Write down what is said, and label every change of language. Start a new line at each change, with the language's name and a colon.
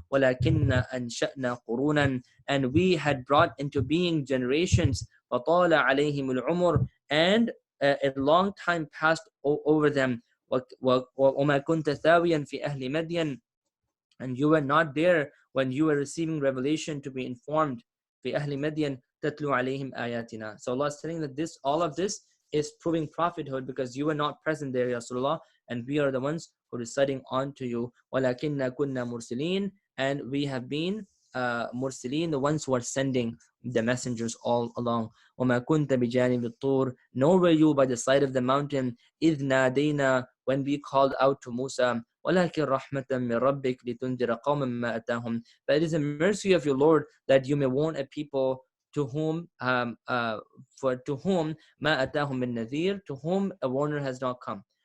Arabic: وَلَكِنَّا أَنْشَأْنَا قُرُونًا,
English: and we had brought into being generations.
Arabic: وَطَالَ عَلَيْهِمُ الْعُمُرُ,
English: and a long time passed over them.
Arabic: وَمَا كُنْتَ ثَاوِيًا فِي أَهْلِ مَدْيَنَ,
English: and you were not there when you were receiving revelation to be informed.
Arabic: في أهل مدين تتلو عليهم آياتنا.
English: So Allah is telling that all of this is proving prophethood because you were not present there, Ya Rasulullah, and we are the ones who are reciting on to you.
Arabic: وَلَكِنَّا كُنَّا مُرْسِلِينَ,
English: and we have been mursilin, the ones who are sending the messengers all along.
Arabic: وَمَا كُنْتَ بِجَانِبِ الطُّورِ,
English: nor were you by the side of the mountain,
Arabic: إِذْ نَادَيْنَا,
English: when we called out to Musa,
Arabic: وَلَكِنْ رَحْمَةً مِّن رَبِّكَ لِتُنذِرَ قَوْمًا مَّا أَتَاهُمْ,
English: but it is a mercy of your Lord that you may warn a people to whom
Arabic: مَا أَتَاهُم مِّن نَذِيرٍ,
English: to whom a warner has not come.